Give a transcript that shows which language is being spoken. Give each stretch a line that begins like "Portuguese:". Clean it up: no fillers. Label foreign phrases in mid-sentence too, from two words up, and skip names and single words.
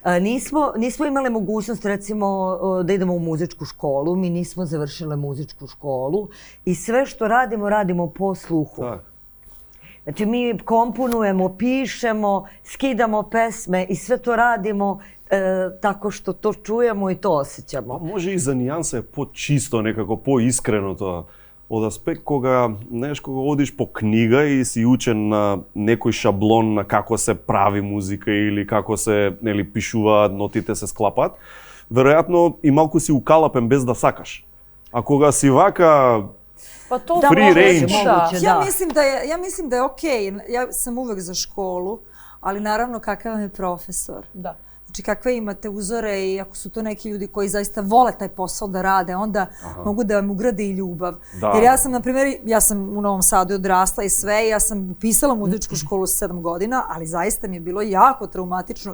Serbian: Nismo imale mogućnost recimo da idemo u muzičku školu, mi nismo završile muzičku školu i sve što radimo po sluhu. Znači mi komponujemo, pišemo, skidamo pesme i sve to radimo tako što to čujemo i to osjećamo.
Macedonian: Може и за нијанса е по-чисто, некако по-искрено тоа. Од аспект кога одиш по книга и си учен на некој шаблон на како се прави музика или како се пишуваат, нотите се склапат, веројатно и малку си укалапен без да сакаш. А кога си вака
English: free range.
Serbian: Ja mislim da je okej. Ja sam uvek za školu, ali naravno kakav je profesor. Da. Znači kakve imate uzore i ako su to neki ljudi koji zaista vole taj posao da rade, onda mogu da vam ugrade i ljubav. Jer ja sam, na primjer, ja sam u Novom Sadu odrasla i sve, ja sam upisala muzičku školu sa 7 godina, ali zaista mi je bilo jako traumatično.